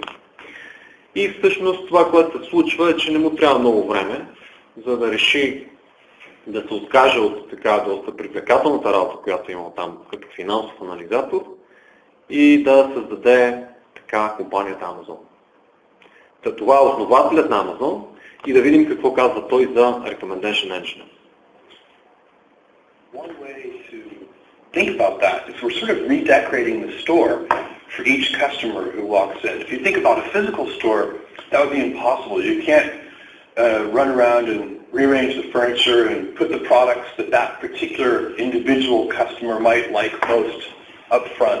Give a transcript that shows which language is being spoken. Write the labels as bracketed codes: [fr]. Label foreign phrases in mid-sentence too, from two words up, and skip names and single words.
[bg] И всъщност това, което се случва, е, че не му трябва много време, за да реши да се откаже от така доста привлекателната работа, която има там като финансов анализатор и да създаде така компанията Amazon. Това е основателят на Amazon и да видим какво казва той за [en] Recommendation Engine. One way to think about that is we're sort of redecorating the store for each customer who walks in. If you think about a physical store, that would be impossible. You can't run around and rearrange the furniture and put the products that that particular individual customer might like most up front.